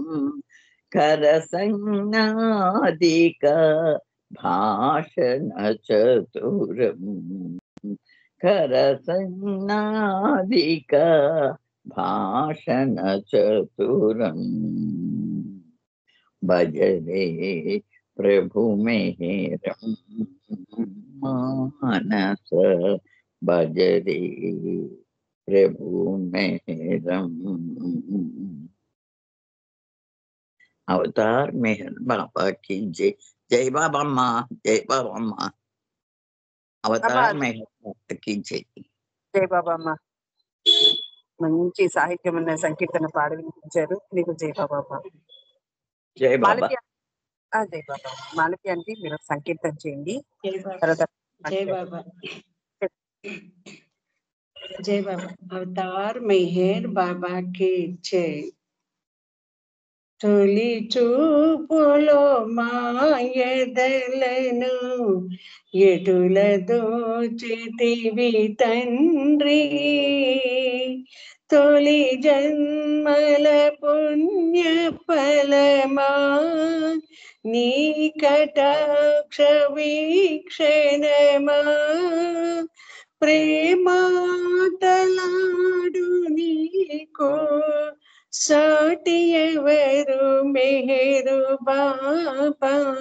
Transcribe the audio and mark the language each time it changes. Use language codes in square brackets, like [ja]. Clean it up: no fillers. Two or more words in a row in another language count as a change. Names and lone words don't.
[sa] करसंज्ञादिक भाषण चतुरं करसंज्ञादिक भाषण चतुरं भजरे प्रभु मेरं मानस भजरे प्रभु मेरं [hi] అవతార్ మెహర్ బాబా की जय जय बाबा माँ जय बाबा माँ అవతార్ మెహర్ బాబా की जय [te] జై బాబా అమ్మ. మంచి సాహిత్యం ఉన్న సంకీర్తన పాడి వినిపించారు. మీకు జై బాబా అమ్మ. జై బాబా మాలతి జై బాబా. మాలతి అంటే మీరు సంకీర్తన చేయండి. జై బాబా తర్వాత జై బాబా జై బాబా అవతార్ మెహర్ బాబా [hi] की जय [te] తొలి చూపులో మాయదలను ఎటుల దోచితివి తండ్రి తొలి జన్మల పుణ్య ఫలమా నీ కటాక్ష వీక్షణమా ప్రేమాటలాడు నీకో సాటి ఎవరు మెహరు బాబా